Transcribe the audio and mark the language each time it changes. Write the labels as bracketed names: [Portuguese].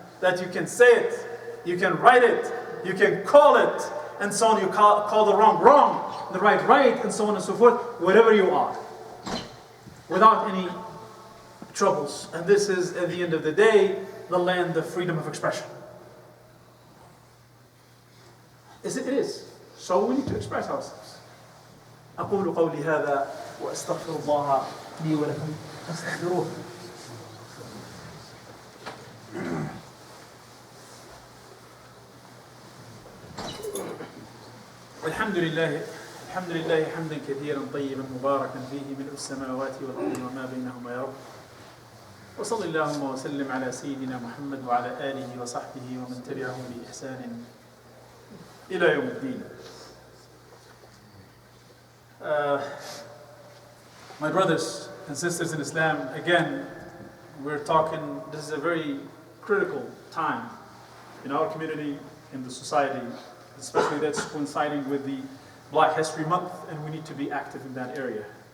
[English] That you can say it, you can write it, you can call it, and so on. You call the wrong, the right, and so on and so forth, whatever you are. Without any troubles. And this is, at the end of the day, the land of freedom of expression. It is. So we need to express ourselves. [Arabic] أقول قولي هذا وأستغفر الله لي ولكم فاستغفروه. الحمد لله حمدا كثيرا طيبا مباركا فيه ملء السماوات والأرض وما بينهما يا رب. وصل اللهم وسلم على سيدنا محمد وعلى آله وصحبه ومن تبعهم بإحسان إلى يوم الدين. [English] My brothers and sisters in Islam, again, we're talking, this is a very critical time in our community, in the society, especially that's coinciding with the Black History Month, and we need to be active in that area.